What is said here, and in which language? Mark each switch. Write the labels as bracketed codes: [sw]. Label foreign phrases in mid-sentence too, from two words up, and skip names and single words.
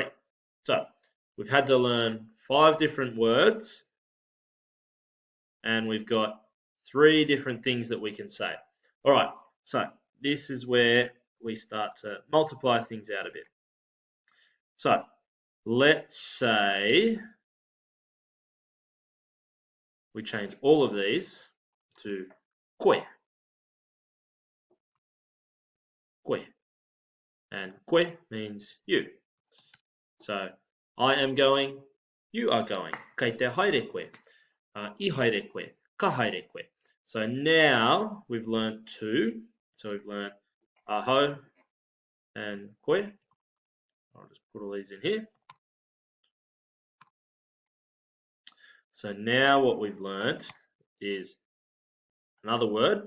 [en] So we've had to learn 5 different words, and we've got 3 different things that we can say. All right, so this is where we start to multiply things out a bit. So let's say we change all of these to koe. Koe. And koe means you. So I am going, you are going. [mi] Kei te haere koe. I haere koe. Ka haere koe. [en] So now we've learned 2. So we've learned aho and koe. I'll just put all these in here. So now what we've learned is another word.